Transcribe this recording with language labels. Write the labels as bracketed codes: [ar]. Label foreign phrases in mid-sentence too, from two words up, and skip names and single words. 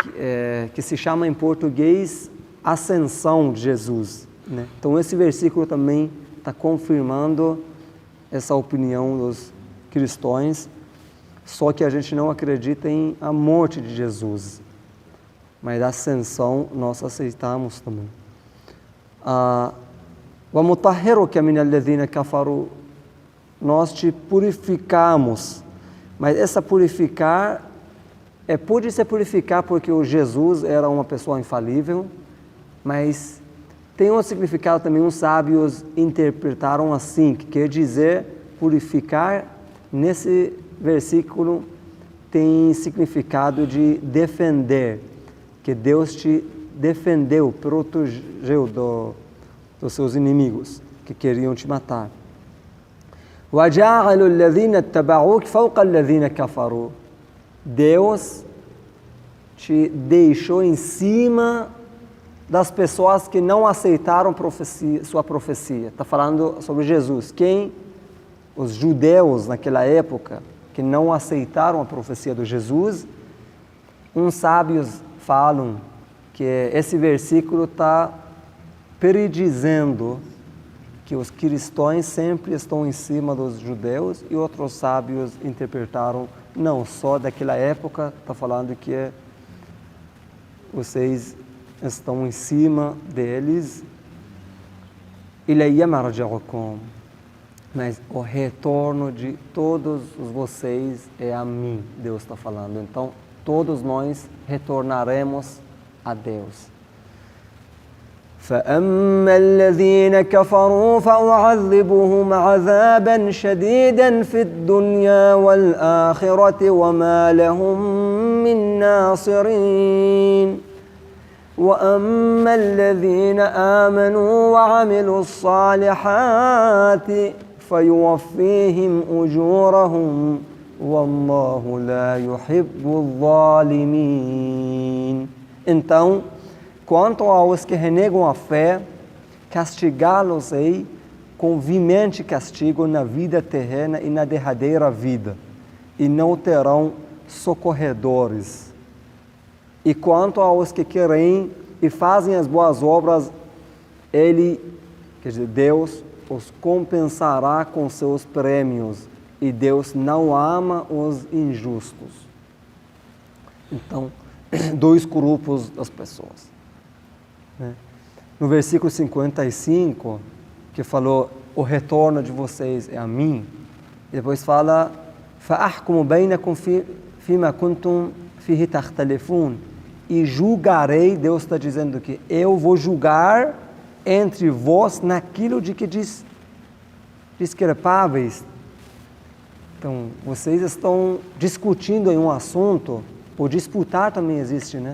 [pt] que se chama em português Ascensão de Jesus, né? Então esse versículo também está confirmando essa opinião dos cristãos, só que a gente não acredita em a morte de Jesus, mas a ascensão nós aceitamos também. [ar] وَمُطَهِّرُكَ مِنَ الَّذِينَ كَفَرُوا, [pt] nós te purificamos, mas essa purificar pode ser purificar porque o Jesus era uma pessoa infalível, mas tem um significado também, os sábios interpretaram assim, que quer dizer purificar, nesse versículo tem significado de defender, que Deus te defendeu, protegeu dos seus inimigos que queriam te matar. [ar] وَجَعَلُوا الَّذِينَ اتَّبَعُوكَ فَوْقَ الَّذِينَ كَفَرُوا, [pt] Deus te deixou em cima das pessoas que não aceitaram sua profecia. Está falando sobre Jesus. Quem? Os judeus naquela época, que não aceitaram a profecia de Jesus. Uns sábios falam que esse versículo está predizendo que os cristãos sempre estão em cima dos judeus, e outros sábios interpretaram, não, só daquela época, está falando que vocês estão em cima deles. [ar] إِلَيَّ مَرْجِعُكُمْ, [pt] mas o retorno de todos vocês é a mim, Deus está falando. Então, todos nós retornaremos a Deus. [ar] فَأَمَّا الَّذِينَ كَفَرُوا فَأُعَذِّبُهُمْ عَذَابًا شَدِيدًا فِي الدُّنْيَا وَالْآخِرَةِ وَمَا لَهُم مِّن نَّاصِرِينَ وَأَمَّا الَّذِينَ آمَنُوا وَعَمِلُوا الصَّالِحَاتِ فَيُوَفِّيهِمْ أُجُورَهُمْ وَاللَّهُ لَا يُحِبُّ الظَّالِمِينَ. [pt] Então, quanto aos que renegam a fé, castigá-los-ei com veemente castigo na vida terrena e na derradeira vida, e não terão socorredores. E quanto aos que querem e fazem as boas obras, Deus os compensará com seus prêmios, e Deus não ama os injustos. Então, dois grupos das pessoas. No versículo 55, que falou, o retorno de vocês é a mim, depois fala, [ar] فَأَحْكُمُ بَيْنَكُمْ فِيمَا كُنْتُمْ فِيهِ تَخْتَلِفُونَ, [pt] e julgarei, Deus está dizendo que eu vou julgar entre vós naquilo de que discrepáveis. Então, vocês estão discutindo em um assunto, ou disputar também existe, né?